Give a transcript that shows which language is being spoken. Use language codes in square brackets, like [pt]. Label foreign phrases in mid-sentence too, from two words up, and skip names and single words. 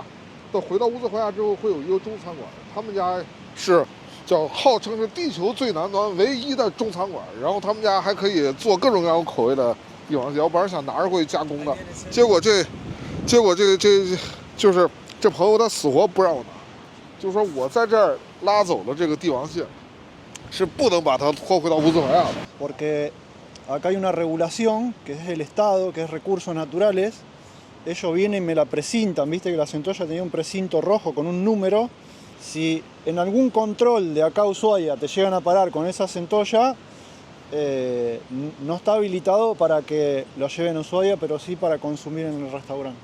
[zh] 等回到乌斯怀亚之后，会有一个中餐馆，他们家是号称是地球最南端唯一的中餐馆，然后他们家还可以做各种各样口味的帝王蟹。我本来想拿着过去加工的，结果这就是这朋友他死活不让我拿，就说我在这儿拉走了这个帝王蟹，是不能把它拖回到乌斯怀亚的。 [es] Porque acá hay una regulación que es el Estado, que es recursos naturales. Ellos vienen y me la precintan, viste que la centolla tenía un precinto rojo con un número. Si en algún control de acá Ushuaia te llegan a parar con esa centolla, no está habilitado para que lo lleven a Ushuaia, pero sí para consumir en el restaurante.